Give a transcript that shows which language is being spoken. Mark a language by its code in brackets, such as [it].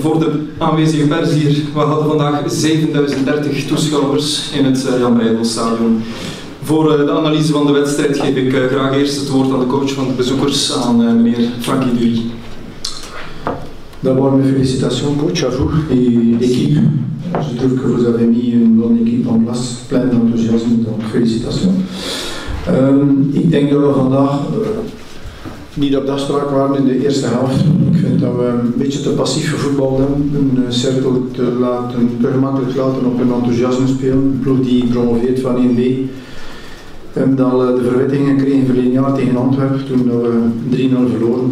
[nl] Voor de aanwezige pers hier, we hadden vandaag 7030 toeschouwers in het Jan Breydel-stadion. Voor de analyse van de wedstrijd geef ik graag eerst het woord aan de coach van de bezoekers, aan meneer Frankie Dury. [fr] D'abord mes félicitations coach à vous et l'équipe. Je trouve que vous avez mis une bonne équipe en place, plein d'enthousiasme, donc félicitations. [nl] Ik denk dat we vandaag niet op de afspraak waren in de eerste helft. Ik vind dat we een beetje te passief gevoetbald hebben, een cirkel te gemakkelijk laten op een enthousiasme spelen. Een ploeg die promoveert van 1B. We hebben al de verwitting gekregen verleden jaar tegen Antwerpen toen we 3-0 verloren.